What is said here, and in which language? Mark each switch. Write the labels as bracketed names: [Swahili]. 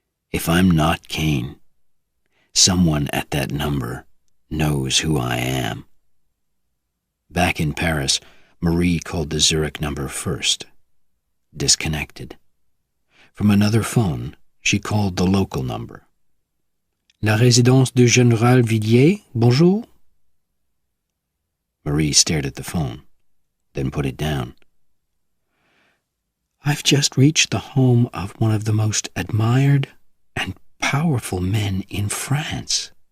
[English] If I'm not Kane, someone at that number knows who I am. Back in Paris, Marie called the Zurich number first. Disconnected. From another phone, she called the local number. [French] La résidence du Général Villiers, bonjour? [English] Marie stared at the phone, then put it down. I've just reached the home of one of the most admired and powerful men in France.